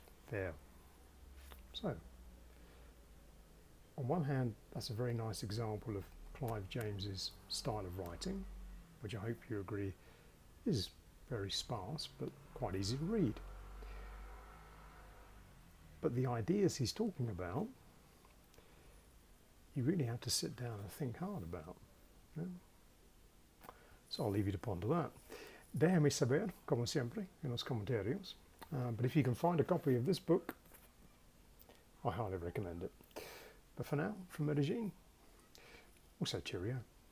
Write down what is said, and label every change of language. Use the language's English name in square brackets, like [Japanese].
[English] There. So, on one hand, that's a very nice example of Clive James's style of writing, which I hope you agree is very sparse but quite easy to read. But the ideas he's talking about, you really have to sit down and think hard about. Yeah? So I'll leave you to ponder that. [Spanish] Déjame saber, como siempre, en los comentarios. [English] But if you can find a copy of this book, I highly recommend it. But for now, from Medellin, we'll say cheerio.